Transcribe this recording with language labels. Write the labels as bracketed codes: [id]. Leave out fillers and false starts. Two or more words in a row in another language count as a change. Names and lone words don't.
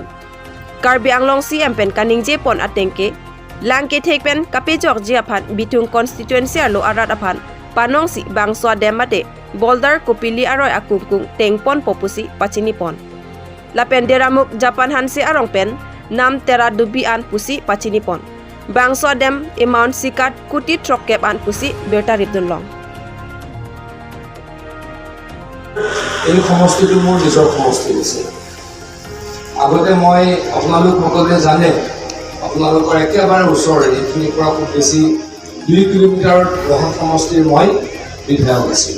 [mjw] Karbi Anglong CM pen kaning je pon atengke langke thek pen kapejok jiaphan bitung constituency alo arat aphan panongsi bangso demate boulder kupili aroy akungkung tengpon popusi pachini pon. Lapen deramuk Japan hansi arong pen nam tera dubian pusi pachini pon. Bangso dem amount sikat kuti trokep an pusi bertarit dunlong. [as] এই সমষ্টিটো মোৰ নিজৰ সমষ্টি আছে। আগতে মই আপোনালোক সকলোৱে জানে আপোনালোকৰ একেবাৰে ওচৰৰে এইখিনিৰ পৰা খুব বেছি 2 কিলোমিটাৰ ৰহা সমষ্টিৰ মই বিধায়ক আছিলোঁ।